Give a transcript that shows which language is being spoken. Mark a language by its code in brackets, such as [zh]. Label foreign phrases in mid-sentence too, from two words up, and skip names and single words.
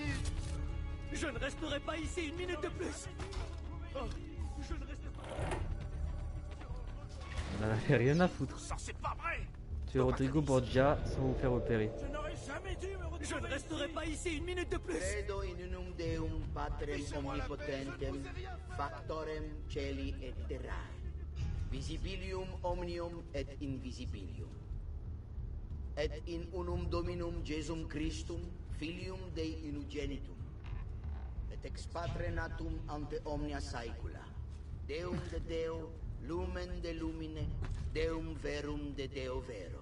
[fr] Je ne resterai pas ici une minute de plus. Oh, je ne reste pas. On en avait rien à foutre. Ça, c'est pas vrai. Tuez Rodrigo Borgia sans vous faire repérer. Je n'aurais jamais dû me retrouver Je ne resterai pas ici une minute de plus. [la] Credo in unum Deum Patrem omnipotentem, factorem celi et terrae, visibilium omnium et invisibilium. Et in unum Dominum Jesum Christum, Filium Dei unigenitum, et ex Patre natum ante omnia saecula, Deum de Deo, lumen de lumine, Deum verum de Deo vero.